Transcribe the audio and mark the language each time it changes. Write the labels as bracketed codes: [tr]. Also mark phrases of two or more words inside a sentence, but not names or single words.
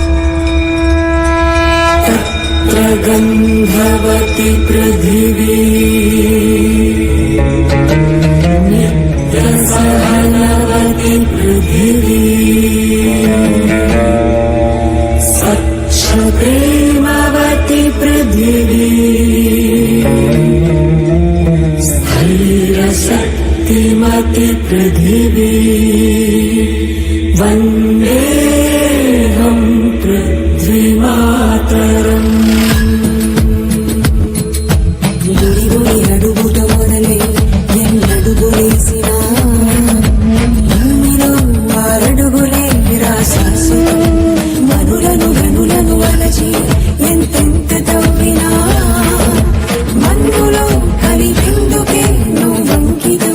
[sa] ಗಂಧವತಿ ಪೃಥಿವೀ ನಿತ್ಯ ಸಹನವತಿ ಪೃಥಿವೀ ಸ್ವಚ್ಛ ಪ್ರೇಮವತಿ ಪೃಥಿವೀ ಶ್ರುತಿಮತಿ ಪೃಥಿವೀ ವಂದೇಹಂ ಪೃಥ್ವಿಮಾತರಂ. [te] గుడి గుడి అడుగుట మొదలే ఎన్నడుగులేసిన భూమిలో ఆరడుగులే శాశ్వతం. మనులను గనులను వలచి ఎంతెంత తవ్వినా మన్నులో కలిపెందుకే నువ్వంకితం.